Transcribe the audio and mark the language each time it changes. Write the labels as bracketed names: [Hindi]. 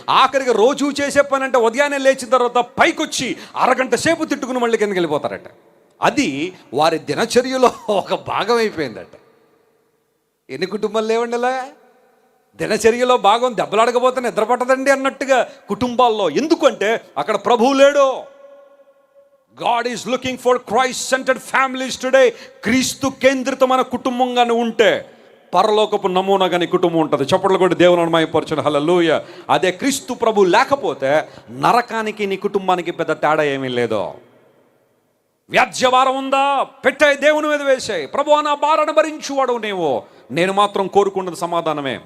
[Telugu] ఆఖరికి రోజు చేసే పని అంటే ఉదయాన్నే లేచిన తర్వాత పైకి వచ్చి అరగంట సేపు తిట్టుకుని మళ్ళీ కిందకి వెళ్ళిపోతారట. అది వారి దినచర్యలో ఒక భాగం అయిపోయిందట. ఎన్ని కుటుంబాలు లేవండి ఇలా? దినచర్యలో భాగం దెబ్బలాడకపోతే నిద్ర పట్టదండి అన్నట్టుగా కుటుంబాల్లో. ఎందుకంటే అక్కడ ప్రభువు లేడు. [English] God is looking for Christ-centered families today. [Telugu] క్రీస్తు కేంద్రితమైన కుటుంబంగానే ఉంటే పరలోకపు నమూనాగా నీ కుటుంబం ఉంటుంది. చప్పట్లు కూడా దేవుని మహిమపరచండి. హల్లెలూయా. అదే క్రీస్తు ప్రభు లేకపోతే నరకానికి నీ కుటుంబానికి పెద్ద తేడా ఏమీ లేదు. వ్యాజ్యభారం ఉందా, పెట్టాయి దేవుని మీద వేసాయి. ప్రభు నా భారాన్ని భరించువాడు నీవు, నేను మాత్రం కోరుకున్నది సమాధానమే.